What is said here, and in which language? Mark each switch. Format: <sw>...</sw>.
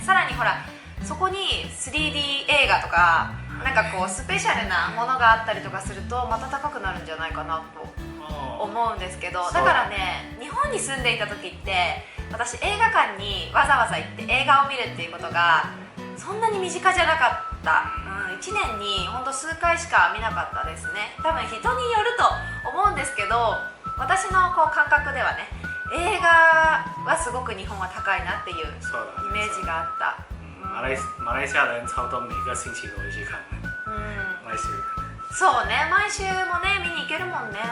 <ja>さらにほらそこに 3D 映画とかなんかこうスペシャルなものがあったりとかするとまた高くなるんじゃないかなと思うんですけど、だからね日本に住んでいた時って私映画館にわざわざ行って映画を見るっていうことがそんなに身近じゃなかった。 1年にほんと数回しか見なかったですね。多分人によると思うんですけど、私のこう感覚ではね映画はすごく日本は高いなっていうイメージがあった。</ja> <zh>马来西亚人差不多每个星期都会去看。</zh> <ja>毎週。そうね、毎週もね見に行けるもんね。</ja>